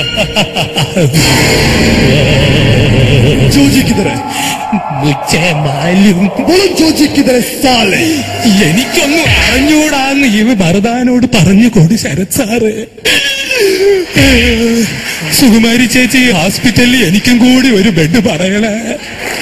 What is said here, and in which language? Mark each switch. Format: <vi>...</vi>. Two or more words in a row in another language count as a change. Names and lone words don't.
<hi>जोजी किधर है? मुझे मालूम. बोलो जोजी किधर है साले?</hi> <ml>എനിക്കൊന്നും അറിഞ്ഞൂടാന്ന് ഇവ ഭരതാനോട് പറഞ്ഞു കൊടു ശരത് സാറ്. സുകുമാരി ചേച്ചി ഹോസ്പിറ്റലിൽ എനിക്കും കൂടി ഒരു ബെഡ് പറയണേ.</ml>